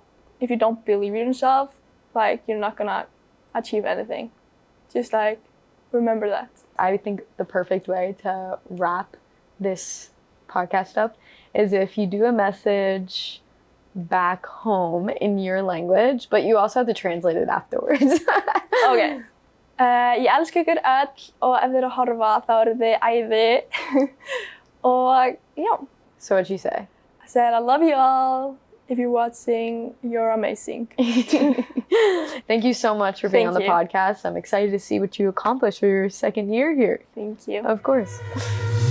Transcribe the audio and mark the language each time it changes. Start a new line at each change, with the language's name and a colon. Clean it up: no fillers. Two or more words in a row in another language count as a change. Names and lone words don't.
English: If you don't believe in yourself, like you're not gonna achieve anything. Just like remember that. I think the perfect way to wrap this podcast up is if you do a message back home in your language, but you also have to translate it afterwards. Okay.
Icelandic: Ég elska ykkur öll, og ef þið eru að horfa þá eru þið æði. Og já.
English: So what'd you say? I said, I love you all. If you're watching, you're amazing. Thank you so much for being on the podcast. I'm excited to see what you accomplish for your second year here. Thank you. Of course.